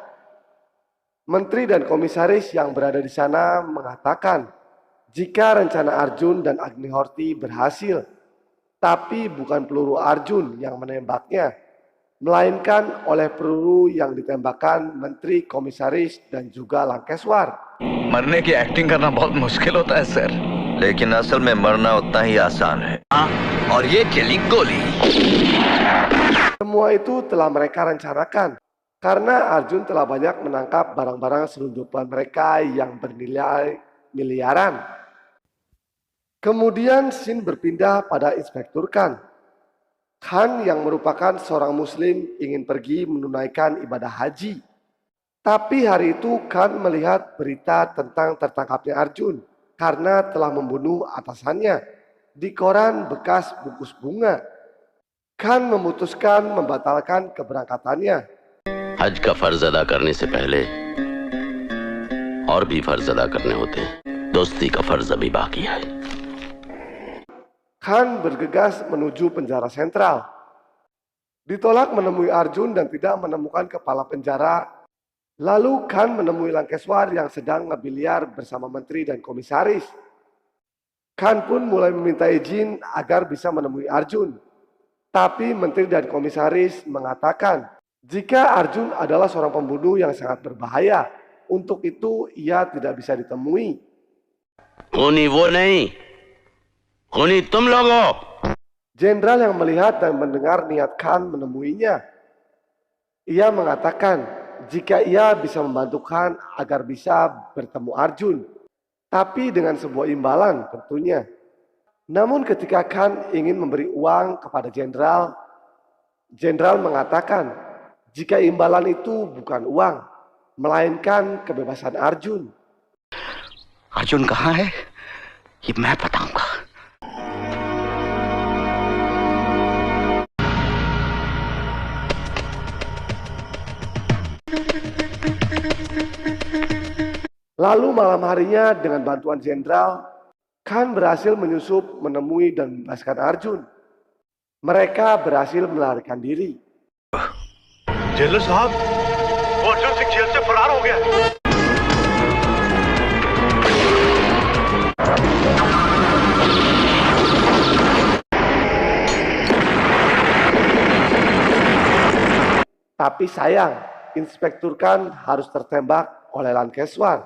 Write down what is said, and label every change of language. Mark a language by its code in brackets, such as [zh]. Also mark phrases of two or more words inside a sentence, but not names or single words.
[id] Menteri dan komisaris yang berada di sana mengatakan, jika rencana Arjun dan Agnihorti berhasil, tapi bukan peluru Arjun yang menembaknya, melainkan oleh peluru yang ditembakkan Menteri, Komisaris, dan juga Lankeswar. [hi] मरने की एक्टिंग करना बहुत मुश्किल होता है सर, लेकिन असल में मरना उतना ही आसान है। और ये चली गोली। [id] Semua itu telah mereka rencanakan karena Arjun telah banyak menangkap barang-barang selundupan mereka yang bernilai miliaran. Kemudian scene berpindah pada Inspektur Khan. Khan yang merupakan seorang muslim ingin pergi menunaikan ibadah haji. Tapi hari itu Khan melihat berita tentang tertangkapnya Arjun karena telah membunuh atasannya di koran bekas bungkus bunga. Khan memutuskan membatalkan keberangkatannya. [hi] हज का फर्ज अदा करने से पहले और भी फर्ज अदा करने होते हैं। दोस्ती का फर्ज अभी बाकी है। [id] Khan bergegas menuju penjara sentral. Ditolak menemui Arjun dan tidak menemukan kepala penjara. Lalu Khan menemui Lankeswar yang sedang ngebiliar bersama menteri dan komisaris. Khan pun mulai meminta izin agar bisa menemui Arjun. Tapi menteri dan komisaris mengatakan, jika Arjun adalah seorang pembunuh yang sangat berbahaya, untuk itu ia tidak bisa ditemui. [hi] खूनी वो नहीं, खूनी तुम लोगों। [id] Jenderal yang melihat dan mendengar niat Khan menemuinya. Ia mengatakan jika ia bisa membantu Khan agar bisa bertemu Arjun. Tapi dengan sebuah imbalan tentunya. Namun ketika Khan ingin memberi uang kepada jenderal, jenderal mengatakan jika imbalan itu bukan uang, melainkan kebebasan Arjun. [hi] अर्जुन कहाँ है ये मैं बताऊंगा। [id] Lalu malam harinya dengan bantuan jenderal, Khan berhasil menyusup, menemui dan membebaskan Arjun. Mereka berhasil melarikan diri. [hi] जेलर साहब, वो अर्जुन सिंह जेल से फरार हो गया। [id] Tapi sayang, Inspektur Khan harus tertembak oleh Lankeswar.